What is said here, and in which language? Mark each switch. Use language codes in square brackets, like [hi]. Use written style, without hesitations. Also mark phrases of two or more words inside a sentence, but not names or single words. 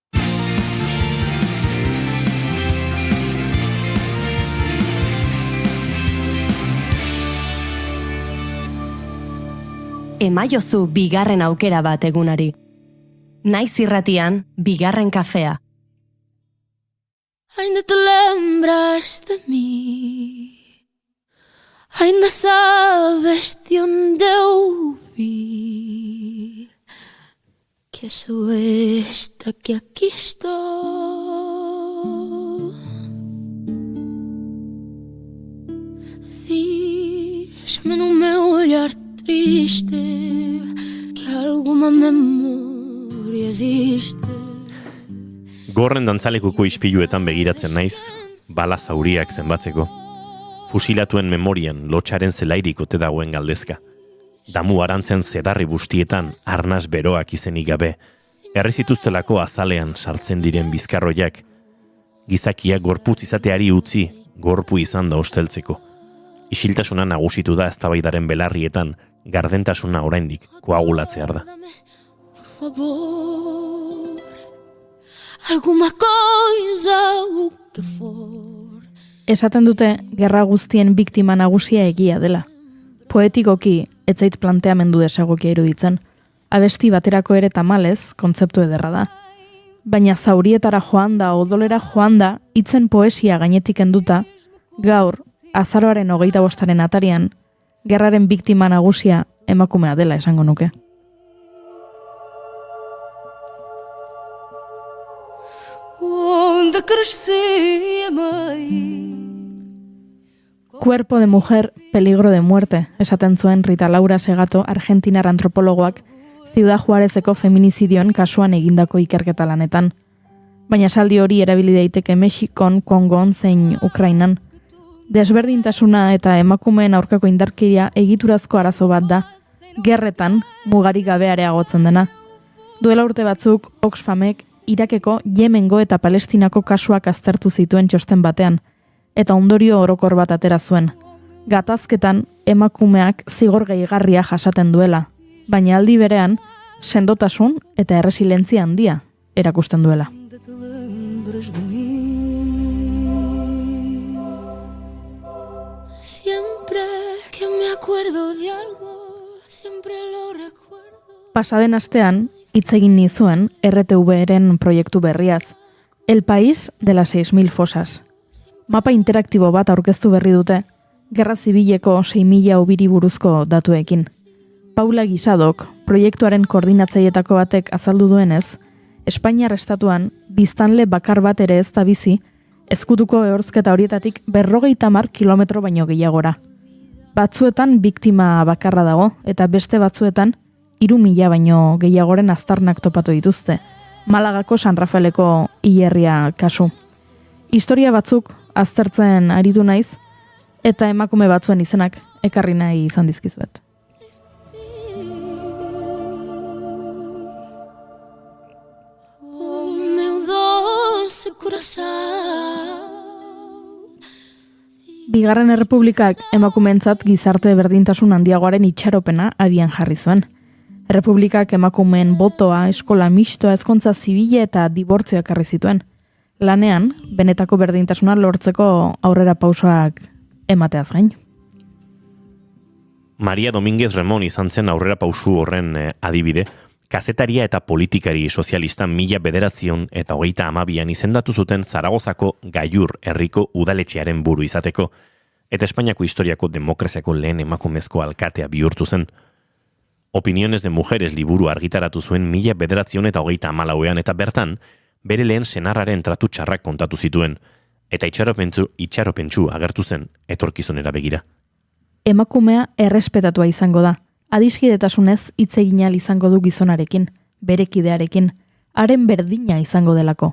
[eu] Emaiozu bigarren aukera bat egunari. Naiz irratian, bigarren kafea. [pt] Ainda te lembras de mí, ainda sabes de onde eu vi, que sou esta que aquí estou. Diz-me no meu olhar triste que alguma memoria existe. [eu] Gorren dantzalekuko ispiluetan begiratzen naiz, bala zauriak zenbatzeko. Fusilatuen memorian lotxaren zelairik ote dagoen galdezka. Damu arantzen zedarri bustietan arnaz beroak izenik gabe, errezituztelako azalean sartzen diren bizkarroiak, gizakiak gorputz izateari utzi, gorpu izan da osteltzeko. Isiltasuna nagusitu da eztabaidaren belarrietan, gardentasuna oraindik koagulatzear da. [pt] Por favor, alguma coisa o que for. [eu] Esaten dute gerra guztien biktima nagusia egia dela. Poetikoki ez zait planteamendu desagokia iruditzen. Abesti baterako ere tamalez, kontzeptu ederra da. Baina zaurietara joan da, odolera joan da, hitzen poesia gainetik enduta, gaur, azaroaren 25. atarian, gerraren biktima nagusia emakumea dela esango nuke. [pt] Onde cresci, mãe. [es] Cuerpo de mujer, peligro de muerte, [eu] esaten zuen Rita Laura Segato, argentinar antropologoak, Ciudad Juarezeko feminizidioan kasuan egindako ikerketa lanetan. Baina esaldi hori erabili daiteke Mexikon, Kongon zein Ukrainan. Desberdintasuna eta emakumeen aurkako indarkeria egiturazko arazo bat da, gerretan mugarik gabe areagotzen dena. Duela urte batzuk, Oxfamek Irakeko, Yemengo eta Palestinako kasuak aztertu zituen txosten batean, eta ondorio orokor bat atera zuen. Gatazketan emakumeak zigor gehigarria jasaten duela, baina aldi berean sendotasun eta erresilientzia handia erakusten duela. [es] Siempre que me acuerdo de algo, siempre lo recuerdo. [eu] Pasaden astean, hitz egin nizuen RTV-ren proiektu berriaz, El País de las 6.000 fosas. Mapa interaktibo bat aurkeztu berri dute, Gerra Zibileko 6.000 ubiri buruzko datuekin. Paula Guisadok, proiektuaren koordinatzailetako batek azaldu duenez, Espainiar estatuan biztanle bakar bat ere ez da bizi, ezkutuko ehorzketa horietatik 50 kilometro baino gehiagora. Batzuetan biktima bakarra dago, eta beste batzuetan 3.000 baino gehiagoren aztarnak topatu dituzte, Malagako San Rafaeleko hilerria kasu. Historia batzuk aztertzen aritu naiz, eta emakume batzuen izenak ekarri nahi izan dizkizuet. [pt] Oh, meu dulce coração. [eu] Bigarren Errepublikak emakumeentzat gizarte berdintasun handiagoaren itxaropena abian jarri zuen. Errepublikak emakumeen botoa, eskola mistoa, ezkontza zibile eta dibortzioa ekarri zituen. Lanean, benetako berdintasuna lortzeko aurrera pausoak emateaz gain. Maria Domínguez Remón izan zen aurrera pausu horren adibide, kazetaria eta politikari sozialista 1932an izendatu zuten Zaragozako Gaiur herriko udaletxearen buru izateko, eta Espainiako historiako demokraziako lehen emakumezko alkatea bihurtu zen. Opiniones de Mujeres liburu argitaratu zuen 1934an eta bertan, bere lehen senarraren tratu txarrak kontatu zituen, eta itxaropentsu agertu zen etorkizunera begira. Emakumea errespetatua izango da. Adiskidetasunez hitz egin ahal izango du gizonarekin, bere kidearekin, haren berdina izango delako.